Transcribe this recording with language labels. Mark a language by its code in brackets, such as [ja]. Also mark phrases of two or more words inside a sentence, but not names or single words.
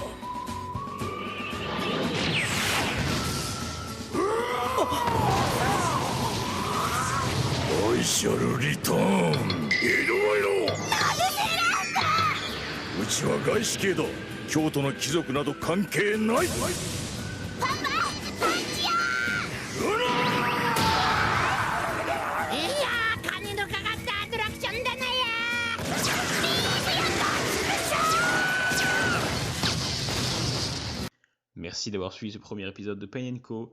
[en] I shall return. [ja] いろいろうちは外資系だ。京都の貴族など関係ない。 [fr] Merci d'avoir suivi ce premier épisode de Pain & Co.